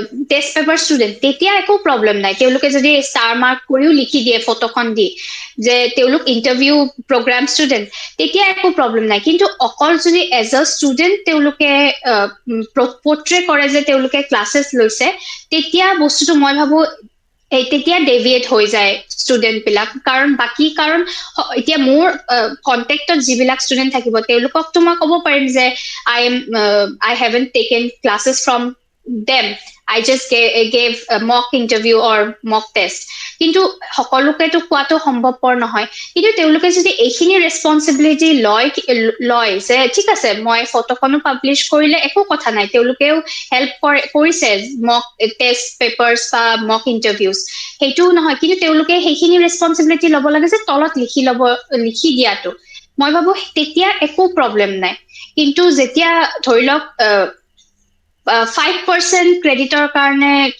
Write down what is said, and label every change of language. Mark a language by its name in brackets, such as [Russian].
[Assamese] Test paper student তেতিয়া একো problem নাই তেওঁলোকে যদি ষ্টাৰ মাৰ্ক কৰিও লিখি দিয়ে ফটোখন দি যে তেওঁলোক ইণ্টাৰভিউ প্ৰগ্ৰাম ষ্টুডেণ্ট তেতিয়া একো প্ৰব্লেম নাই কিন্তু অকল যদি এজ আ ষ্টুডেণ্ট তেওঁলোকে পৰ্ট্ৰে কৰে যে তেওঁলোকে ক্লাছেছ লৈছে তেতিয়া বস্তুটো মই ভাবো তেতিয়া ডেভিয়েট হৈ যায় ষ্টুডেণ্ট বিলাক কাৰণ এতিয়া মোৰ কণ্টেক্টত যিবিলাক ষ্টুডেণ্ট থাকিব তেওঁলোককতো মই ক'ব পাৰিম যে [English] I haven't taken classes from them. I just gave a mock interview or mock test. [Assamese] কিন্তু সকলোকেতো কোৱাটো সম্ভৱপৰ নহয় কিন্তু তেওঁলোকে যদি এইখিনি ৰেচপনচিবিলিটি লয় যে ঠিক আছে মই ফটোখনো পাব্লিছ কৰিলে একো কথা নাই তেওঁলোকেও হেল্প কৰিছে মক টেষ্ট পেপাৰ্ছ বা মক ইণ্টাৰভিউজ সেইটোও নহয় কিন্তু তেওঁলোকে সেইখিনি ৰেচপনচিবিলিটি ল'ব লাগে যে তলত লিখি দিয়াটো মই ভাবো তেতিয়া একো প্ৰব্লেম নাই কিন্তু যেতিয়া ধৰি লওক 5% ক্ৰেডিটৰ কাৰণে